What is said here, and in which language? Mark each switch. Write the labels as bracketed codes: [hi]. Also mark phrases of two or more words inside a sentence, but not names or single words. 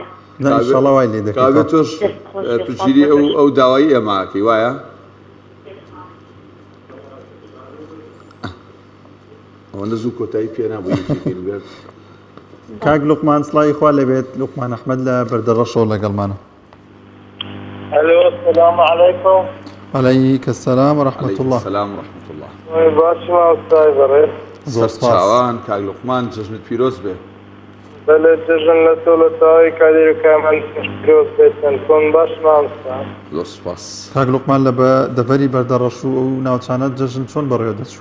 [ckb] ئینشەڵڵا وای لێ دەکەین. کابێ تۆش پشگیری ئەو داوایی ئێماکەی وایە؟ ئەوەندە زوو کۆتایی پێ نابووی کاک لوقمان سڵای خوا لەبێت لوقمان ئەحمەد لە بەردەڕەشەوە لەگەڵمانە. [ar] الو السلام عليكم. عليك السلام ورحمة الله. السلام ورحمة الله. [ckb] باشما ئوستای بەڕێز. زۆر سپاس. چاوان کاک لوقمان جەژنت پیرۆز بێ. بەڵێ جژن لە تۆ لە تەواوی کادر و کارمەندیش پیرۆز بێتن کۆن باشما ئوستا. زۆر سپاس. کاک لوقمان لە دەڤەری بەردەڕەش و ئەو ناوچانە جەژن چۆن بەڕێوە دەچوو؟